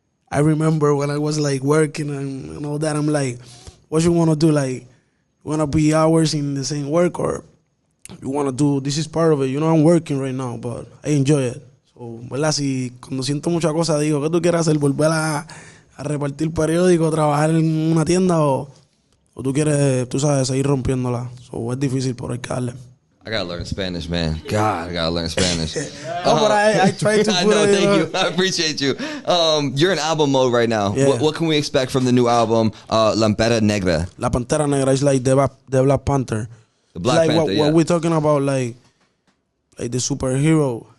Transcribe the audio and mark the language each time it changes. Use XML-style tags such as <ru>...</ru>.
<en>I remember when I was like working and all that, I'm like, what you want to do? Like, you want to be hours in the same work, or you want to do, this is part of it. I'm working right now, but I enjoy it.</en> <es>So, ¿verdad? Si cuando siento mucha cosa digo, ¿qué tú quieres hacer? ¿Volver a repartir periódico, trabajar en una tienda o tú quieres, tú sabes, seguir rompiéndola? So, es difícil, pero hay que darle.</es> <en>I gotta learn Spanish, man. God, I gotta learn Spanish. But I tried to I put know, it, thank you. I appreciate you. You're in album mode right now. Yeah. What can we expect from the new album, Lampera Negra? La Pantera Negra is like the Black Panther. The Black It's like Panther, what we're talking about, like the superhero.</en>